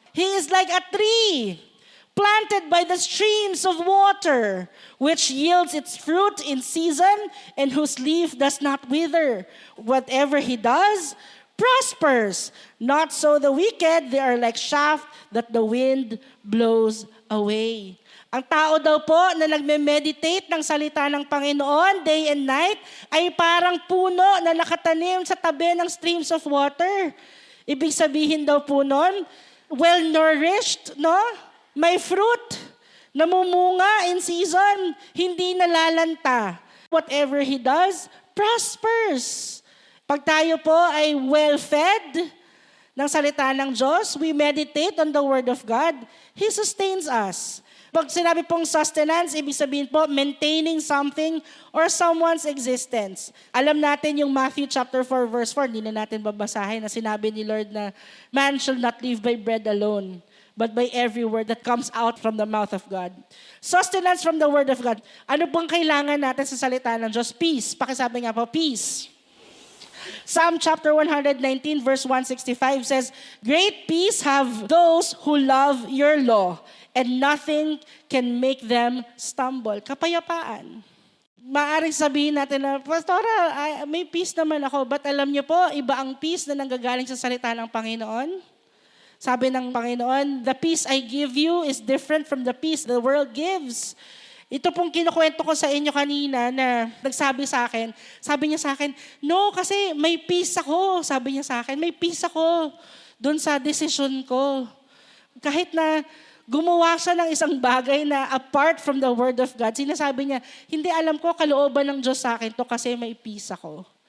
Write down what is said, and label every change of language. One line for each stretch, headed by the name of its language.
English: He is like a tree planted by the streams of water, which yields its fruit in season, and whose leaf does not wither. Whatever he does prospers. Not so the wicked, they are like chaff that the wind blows away.
Filipino: Ang tao daw po na nagme-meditate ng salita ng Panginoon
English: day and night
Filipino: ay parang puno na nakatanim sa tabi ng
English: streams of water.
Filipino: Ibig sabihin daw po nun, well-nourished, no? May fruit, namumunga in season, hindi nalalanta.
English: Whatever he does, prospers.
Filipino: Pag tayo po ay well-fed ng salita ng Diyos,
English: we meditate on the Word of God, He sustains us.
Filipino: Pag sinabi pong sustenance, ibig sabihin po,
English: maintaining something or someone's existence.
Filipino: Alam natin yung Matthew chapter 4, verse 4, hindi na natin babasahin na sinabi ni Lord na,
English: man shall not live by bread alone, but by every word that comes out from the mouth of God. Sustenance from the Word of God.
Filipino: Ano pong kailangan natin sa salita ng Diyos? Peace. Pakisabi nga po, peace.
English: Psalm chapter 119 verse 165 says, great peace have those who love your law, and nothing can make them stumble.
Filipino: Kapayapaan. Maaring sabihin natin na, Pastora, may peace naman ako, but alam niyo po, iba ang peace na nanggagaling sa salita ng Panginoon. Sabi ng Panginoon,
English: the peace I give you is different from the peace the world gives.
Filipino: Ito pong kinukwento ko sa inyo kanina na nagsabi sa akin, sabi niya sa akin, no, kasi may peace ako. Sabi niya sa akin, may peace ako doon sa decision ko. Kahit na gumawa siya ng isang bagay na
English: apart from the Word of God,
Filipino: sinasabi niya, hindi alam ko kalooban ng Diyos sa akin to kasi may peace ako.